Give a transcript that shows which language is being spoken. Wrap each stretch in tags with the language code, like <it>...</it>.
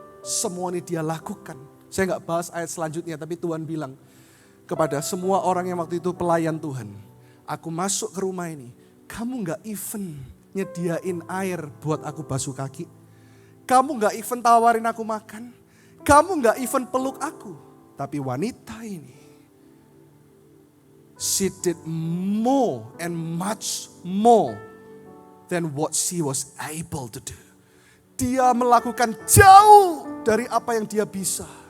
<id>Semua ini dia lakukan. Saya gak bahas ayat selanjutnya, tapi Tuhan bilang kepada semua orang yang waktu itu pelayan Tuhan. Aku masuk ke rumah ini, kamu gak even nyediain air buat aku basuh kaki. Kamu gak even tawarin aku makan. Kamu gak even peluk aku. Tapi wanita ini</id> <en>she did more and much more than what she was able to do.</en> <id>Dia melakukan jauh dari apa yang dia bisa.</id>